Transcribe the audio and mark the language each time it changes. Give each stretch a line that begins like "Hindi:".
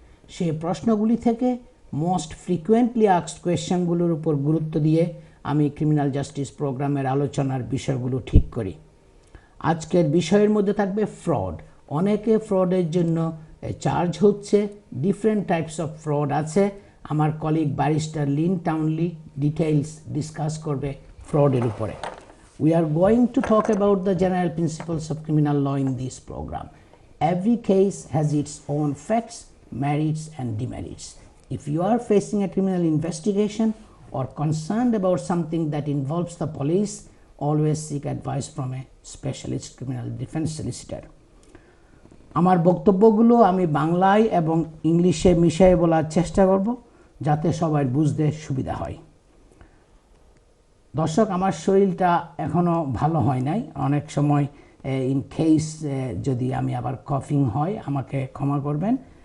Bangla: সেই প্রশ্নগুলি থেকে মোস্ট ফ্রিকুয়েন্টলি আস্কড কোয়েশ্চেনগুলোর উপর গুরুত্ব দিয়ে আমি ক্রিমিনাল জাস্টিস প্রোগ্রামের আলোচনার বিষয়গুলো ঠিক করি। আজকের বিষয়ের মধ্যে থাকবে ফ্রড। অনেকে ফ্রডের জন্য চার্জ হচ্ছে, ডিফারেন্ট টাইপস অফ ফ্রড আছে। আমার colleague barrister Lin টাউনলি details discuss করবে ফ্রডের উপরে।
English: We are going to talk about the general principles of criminal law in this program. Every case has its own facts, merits and demerits. If you are facing a criminal investigation or concerned about something that involves the police, always seek advice from a specialist criminal defense solicitor.
Bangla: আমার বক্তব্যগুলো আমি বাংলায় এবং ইংলিশে মিশিয়ে বলার চেষ্টা করব যাতে সবার বুঝতে সুবিধা হয়। দর্শক, আমার শরীরটা এখনও ভালো হয় নাই। অনেক সময় ইন কেস যদি আমি আবার কফিং হয় আমাকে ক্ষমা করবেন।